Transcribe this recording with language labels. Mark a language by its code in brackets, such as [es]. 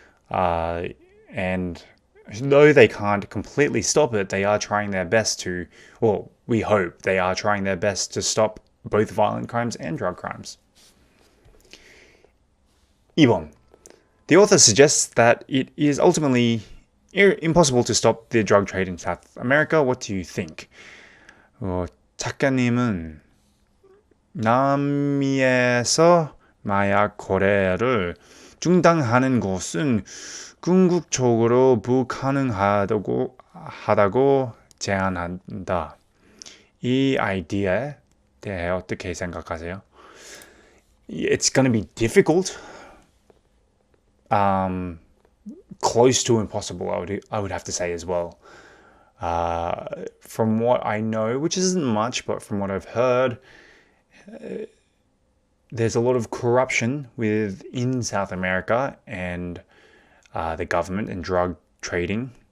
[en] And though they can't completely stop it, they are trying their best to, well, we hope they are trying their best to stop both violent crimes and drug crimes. [ko] 2번. [en] The author suggests that it is ultimately impossible to stop the drug trade in South America. What do you think? [ko] 작가님은 남미에서 마약 거래를 중단하는 것은 궁극적으로 불가능하다고 제안한다. 이 아이디어에 대해 어떻게 생각하세요? [en] It's going to be difficult. Close to impossible, I would have to say as well. From what I know, which isn't much, but from what I've heard, there's a lot of corruption within South America and the government and drug trading.